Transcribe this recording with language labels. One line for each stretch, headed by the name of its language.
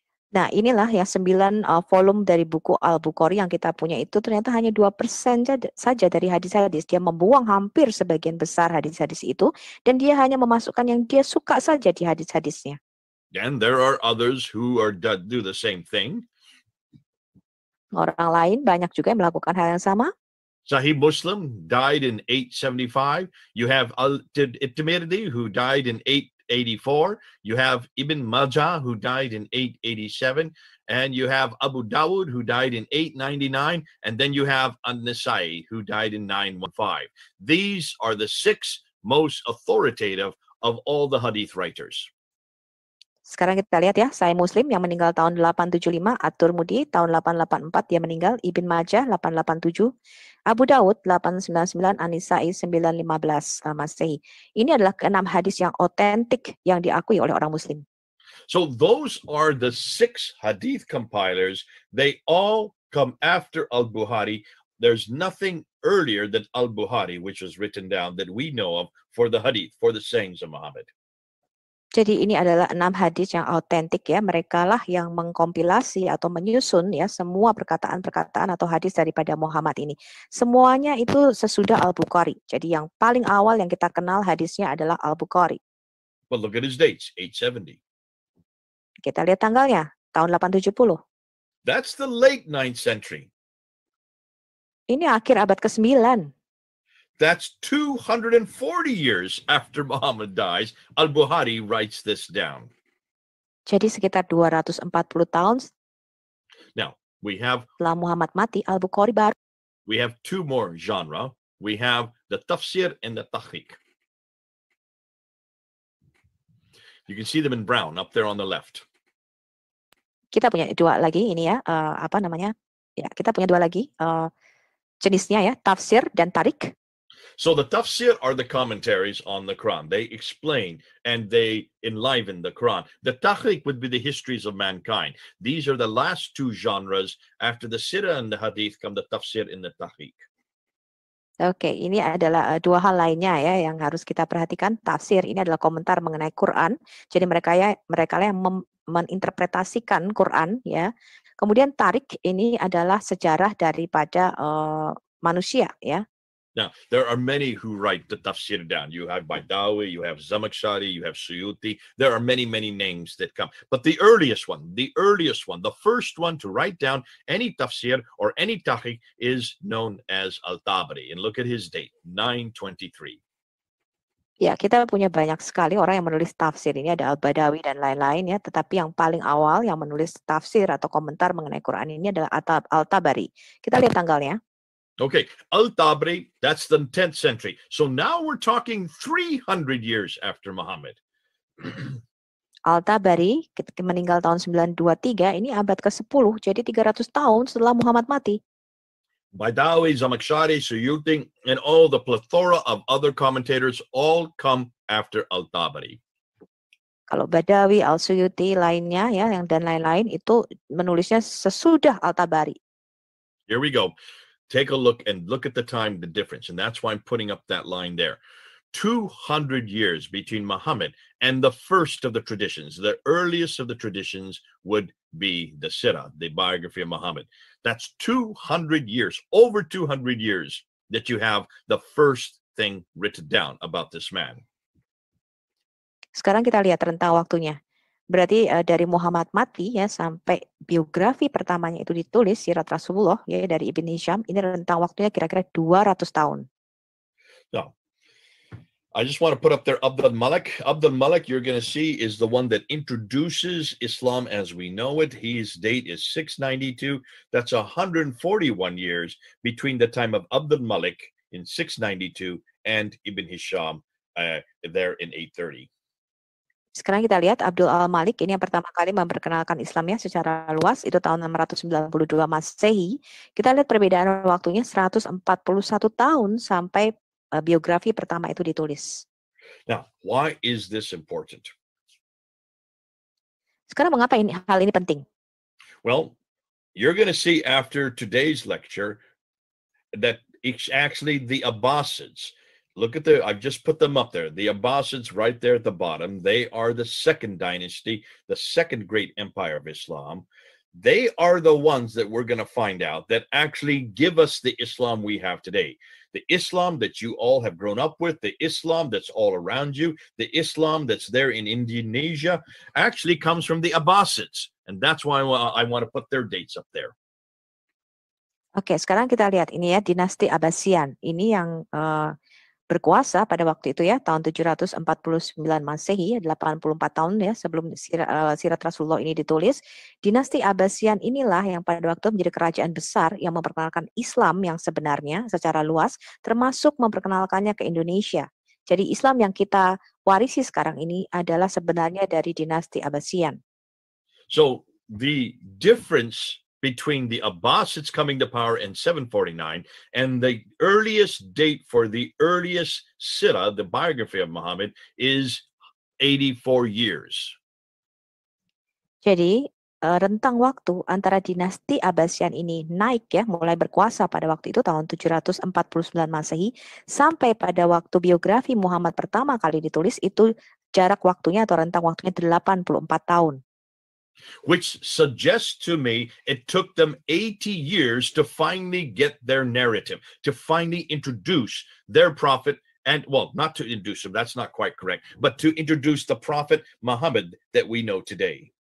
Indonesian: Nah, inilah ya 9 volume dari buku Al-Bukhari yang kita punya itu ternyata hanya 2% saja dari hadis-hadis. Dia membuang hampir sebagian besar hadis-hadis itu dan dia hanya memasukkan yang dia suka saja di hadis-hadisnya.
English: And there are others who do the same thing.
Indonesian: Orang lain banyak juga yang melakukan hal yang sama.
English: Sahih Muslim died in 875. You have At-Tirmidhi who died in 884. You have Ibn Majah who died in 887. And you have Abu Dawud who died in 899. And then you have An-Nasai who died in 915. These are the 6 most authoritative of all the hadith writers.
Indonesian: Sekarang kita lihat ya, Sahih Muslim yang meninggal tahun 875, At-Tirmidzi tahun 884 dia meninggal, Ibn Majah 887, Abu Dawud 899, An-Nisai 915 Masehi. Ini adalah ke-6 hadis yang otentik yang diakui oleh orang Muslim.
English: So those are the 6 hadith compilers. They all come after Al-Bukhari. There's nothing earlier than Al-Bukhari, which was written down that we know of for the hadith, for the sayings of Muhammad.
Indonesian: Jadi ini adalah 6 hadis yang autentik ya. Mereka lah yang mengkompilasi atau menyusun ya semua perkataan-perkataan atau hadis daripada Muhammad ini. Semuanya itu sesudah Al-Bukhari. Jadi yang paling awal yang kita kenal hadisnya adalah Al-Bukhari.
English: Well, look at his dates, 870.
Indonesian: Kita lihat tanggalnya, tahun 870.
English: That's the late 9th century.
Indonesian: Ini akhir abad ke-9.
English: That's 240 years after Muhammad dies. Al-Bukhari writes this down.
Indonesian: Jadi sekitar 240 tahun
English: Now, we have
Indonesian: setelah Muhammad mati, Al-Bukhari baru.
English: We have 2 more genre. We have the tafsir and the tahqiq. You can see them in brown up there on the left.
Indonesian: Kita punya 2 lagi ini ya, Ya, kita punya 2 lagi jenisnya ya, tafsir dan tarik.
English: So the tafsir are the commentaries on the Quran. They explain and they enliven the Quran. The tahqiq would be the histories of mankind. These are the last 2 genres. After the sirah and the hadith come the tafsir and the tahqiq.
Indonesian: Oke, ini adalah 2 hal lainnya ya yang harus kita perhatikan. Tafsir ini adalah komentar mengenai Quran. Jadi mereka yang meninterpretasikan Quran ya. Kemudian tarik ini adalah sejarah daripada manusia ya.
English: Now, there are many who write the tafsir down. You have Baidawi, you have Zamakhshari, you have Suyuti. There are many, many names that come. But the earliest one, the first one to write down any tafsir or any tahqiq is known as Al-Tabari. And look at his date, 923.
Indonesian: Ya, kita punya banyak sekali orang yang menulis tafsir. Ini ada Al-Badawi dan lain-lain ya. Tetapi yang paling awal yang menulis tafsir atau komentar mengenai Quran ini adalah Al-Tabari. Kita lihat tanggalnya.
English: Okay, Al-Tabari, that's the 10th century. So now we're talking 300 years after Muhammad.
Indonesian: Al-Tabari meninggal tahun 923, ini abad ke-10, jadi 300 tahun setelah Muhammad mati.
English: Baidawi, Zamakhshari, Suyuti, and all the plethora of other commentators all come after Al-Tabari.
Indonesian: Kalau Badawi, Al-Suyuti, lainnya ya, dan lain-lain itu menulisnya sesudah Al-Tabari.
English: Here we go. Take a look at the time, the difference. And that's why I'm putting up that line there. 200 years between Muhammad and the first of the traditions. The earliest of the traditions would be the Sirah, the biography of Muhammad. That's 200 years, over 200 years that you have the first thing written down about this man.
Indonesian: Sekarang kita lihat rentang waktunya. Berarti dari Muhammad mati ya sampai biografi pertamanya itu ditulis Sirat Rasulullah ya dari Ibn Hisham, ini rentang waktunya kira-kira 200 tahun.
English: Now, I just want to put up there Abdul Malik. Abdul Malik, you're going to see, is the one that introduces Islam as we know it. His date is 692. That's 141 years between the time of Abdul Malik in 692 and Ibn Hisham there in 830.
Indonesian: Sekarang kita lihat Abdul Al-Malik ini yang pertama kali memperkenalkan Islamnya secara luas itu tahun 692 Masehi. Kita lihat perbedaan waktunya 141 tahun sampai biografi pertama itu ditulis.
English: Now, why is this important?
Indonesian: Sekarang mengapa hal ini penting?
English: Well, you're going to see after today's lecture that it's actually the Abbasids. Look at I've just put them up there. The Abbasids right there at the bottom. They are the second dynasty, the second great empire of Islam. They are the ones that we're going to find out that actually give us the Islam we have today. The Islam that you all have grown up with, the Islam that's all around you, the Islam that's there in Indonesia actually comes from the Abbasids. And that's why I want to put their dates up there.
Indonesian: Oke, sekarang kita lihat ini ya dinasti Abbasian. Ini yang berkuasa pada waktu itu ya tahun 749 Masehi, 84 tahun ya sebelum Sirat Rasulullah ini ditulis. Dinasti Abbasian inilah yang pada waktu menjadi kerajaan besar yang memperkenalkan Islam yang sebenarnya secara luas, termasuk memperkenalkannya ke Indonesia. Jadi Islam yang kita warisi sekarang ini adalah sebenarnya dari dinasti Abbasian.
English: So the difference between the Abbasids coming to power in 749 and the earliest date for the earliest Sirah, the biography of Muhammad, is 84 years.
Indonesian: Jadi rentang waktu antara dinasti Abbasian ini naik ya, mulai berkuasa pada waktu itu tahun 749 Masehi sampai pada waktu biografi Muhammad pertama kali ditulis itu jarak waktunya atau rentang waktunya 84 tahun.
English: Which suggests to me it took them 80 years to finally get their narrative, to finally introduce their prophet, and well, not to introduce him, that's not quite correct, but to introduce the prophet Muhammad that we know today.